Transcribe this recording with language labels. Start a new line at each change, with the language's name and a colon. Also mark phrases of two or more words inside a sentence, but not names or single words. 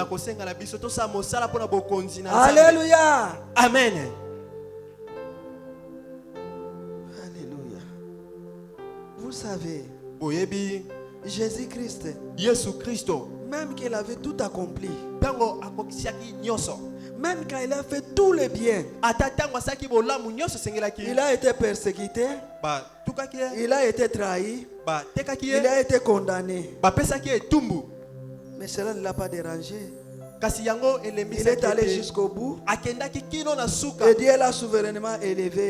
Lingala: kosenga na biso tosala mosala mpo na bokonzi na Nzambe.
French: Alléluia. Amen. Alléluia. Vous savez,
Lingala: boyebi
French: Jésus-Christ,
Lingala: yesu kristo
French: même qu'il avait tout accompli,
Lingala: ntango akokisiaki nyonso
French: Même quand il a fait tout le bien, il a été persécuté, il a été trahi, il a été condamné. Mais cela ne l'a pas dérangé. Il est allé jusqu'au bout. Et Dieu l'a souverainement élevé.